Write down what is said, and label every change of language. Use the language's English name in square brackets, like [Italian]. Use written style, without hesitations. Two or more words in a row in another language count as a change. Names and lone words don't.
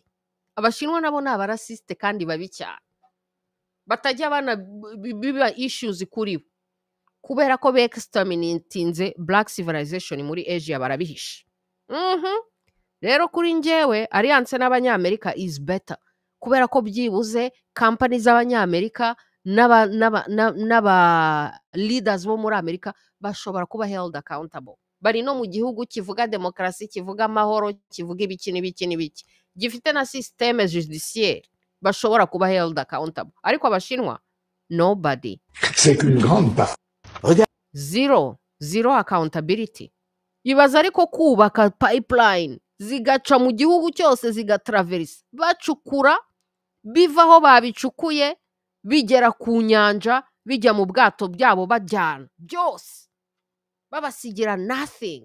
[Kinyarwanda] Abashinwa nabo ni abarasiste kandi babi cyane. Batajya biba issues kuri bo kubera ko exterminatinze [English] black civilization [Kinyarwanda] muri Asia barabihisha. Rero kuri njyewe alliance n'Abanyamerika [English] is better [Kinyarwanda] kubera ko byibuze company z'Abanyamerika n'aba leaders bo muri Amerika bashobora kuba [English] held accountable. [Kinyarwanda] Bari no mu gihugu kivuga demokarasi, kivuga amahoro, kivuga ibiki n'ibiki, gifite na [French] systeme judiciaire, [Kinyarwanda] bashobora kuba [English] held accountable. [Kinyarwanda] Ariko Abashinwa nobody. [French] C'est qu'une grande part. [English] Zero accountability. [Kinyarwanda] Ibaza ariko kubaka pipeline zigaca mu gihugu cyose zigatraverse, bacukura bivaho babicukuye bigera ku nyanja, bijya mu bwato byabo bajyana byose babasigira nothing.